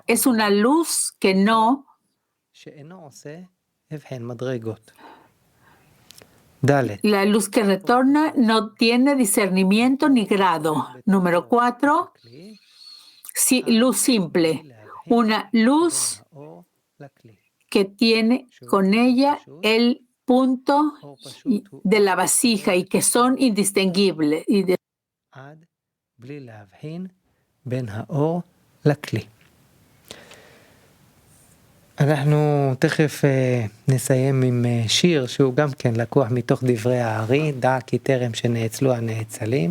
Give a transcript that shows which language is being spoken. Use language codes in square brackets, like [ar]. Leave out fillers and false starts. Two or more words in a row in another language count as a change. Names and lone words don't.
[es] Es una luz que no La luz que retorna no tiene discernimiento ni grado. Número 4. Luz simple. Una luz que tiene con ella el punto de la vasija y que son indistinguibles. [he] אנחנו תכף נסיים עם שיר שהוא גם כן לקוח מתוך דברי הארי, דע כי טרם שנאצלו הנאצלים.